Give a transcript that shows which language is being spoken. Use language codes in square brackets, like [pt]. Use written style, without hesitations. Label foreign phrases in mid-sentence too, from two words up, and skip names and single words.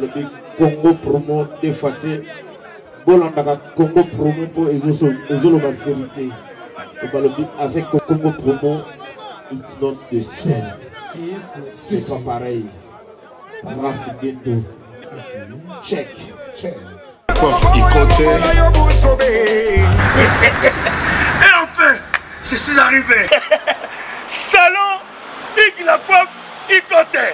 [ln] balobi Congo promo de Faté. Bolandaka Congo promo pour ezoloba vérité. Balobi avec Congo promo, [en] it's not the same. [fr] C'est pas pareil. Rafi Gendo. Check. Et enfin, je suis arrivé. Salon Hugues la coiffe Ikote.